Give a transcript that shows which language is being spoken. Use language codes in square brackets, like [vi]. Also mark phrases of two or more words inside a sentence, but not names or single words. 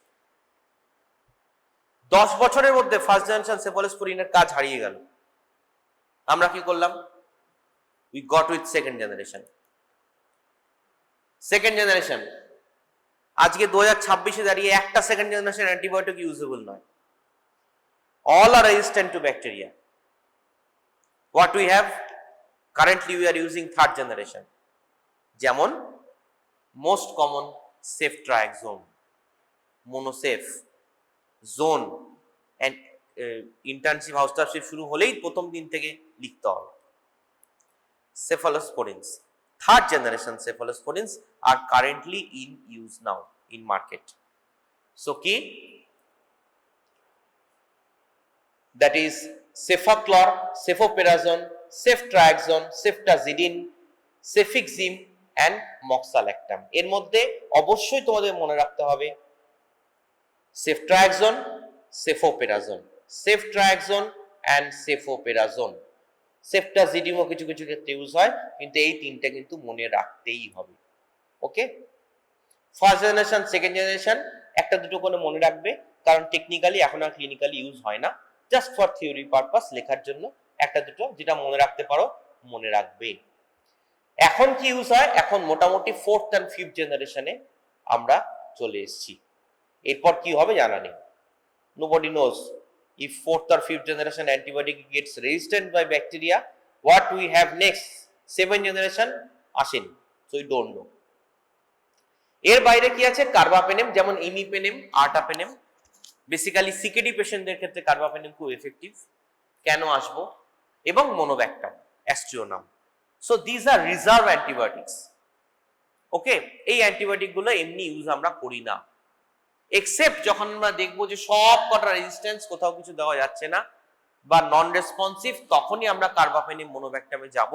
[bn] 10 বছরের মধ্যে [en] first generation [bn] সেফালোস্পোরিনের কাজ হারিয়ে গেল। আমরা কি করলাম? [en] we got with second generation. second generation [bn] আজকে 2026-এ দাঁড়িয়ে একটা [en] second generation antibiotic usable [bn] নয়। [en] All are resistant to bacteria. What we have currently, we are using third generation. [bn] যেমন [en] most common ceftriaxone, [bn] মোনোসেফ, জোন, [en] and internship housemanship [bn] শুরু হলেই প্রথম দিন থেকে লিখতে হবে। [en] Cephalosporins, third generation cephalosporins are currently in use now in market. So key, that is cefaclor, cefoperazone, ceftriaxone, ceftazidime, cefixime and moxalactam। [bn] এর মধ্যে অবশ্যই তোমাদের মনে রাখতে হবে [en] ceftriaxone, cefoperazone, ceftriaxone and cefoperazone। [bn] সেফটাজিডিমও কিছু কিছু ক্ষেত্রে ইউজ হয়, কিন্তু এই তিনটা কিন্তু মনে রাখতেই হবে। [en] okay, first generation, second generation [bn] একটা দুটো করে মনে রাখবে, কারণ টেকনিক্যালি এখন আর ক্লিনিক্যালি ইউজ হয় না, [en] just for theory purpose [bn] লেখার জন্য একটা দুটো যেটা মনে রাখতে পারো মনে রাখবে। এখন কি ইউজ হয়? এখন মোটামুটি [en] fourth and fifth [bn] জেনারেশনে আমরা চলে এসেছি। এরপর কি হবে জানা নেই, [en] nobody knows. If fourth or fifth generation antibiotic gets resistant by bacteria, what we have next? 7th generation আসেনি, so we don't know. [bn] এর বাইরে কি আছে? কার্বাপেনেম, যেমন ইমিপেনেম, আর্টাপেনেম। বেসিক্যালি সিকেডি পেশেন্টদের ক্ষেত্রে কার্বাপেনেম খুব এফেক্টিভ। কেন আসবো? এবং মোনোব্যাক্টাম, অ্যাস্ট্রিওনাম। [en] so these are reserve antibiotics. [bn] ওকে, এই অ্যান্টিবায়োটিক গুলো এমনি ইউজ আমরা করি না, এক্সেপ্ট যখন আমরা দেখবো যে সব কটা রেজিস্ট্যান্স, কোথাও কিছু দেওয়া যাচ্ছে না বা [en] non responsive, [bn] তখনই আমরা কার্বাপেনিম, মোনোব্যাক্টামে যাব।